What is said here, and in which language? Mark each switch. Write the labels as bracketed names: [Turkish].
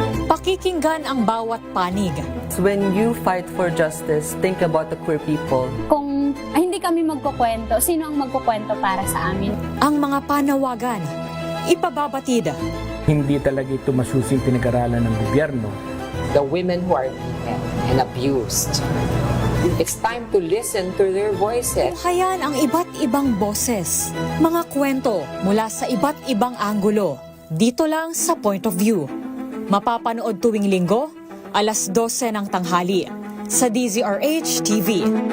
[Filipino] Pakikinggan ang bawat panig. [English] When you fight for justice, think about the queer people. [Filipino] Kung hindi kami magkukwento, sino ang magkukwento para sa amin? Ang mga panawagan, ipababatid. Hindi talaga ito masusing pinag-aralan ng gobyerno. [English] The women who are beaten and abused. It's time to listen to their voices. [Filipino] Tunghayan ang iba't ibang boses, mga kwento mula sa iba't ibang anggulo. Dito lang sa Point of View. Mapapanood tuwing linggo, 12:00 ng tanghali sa DZRH TV.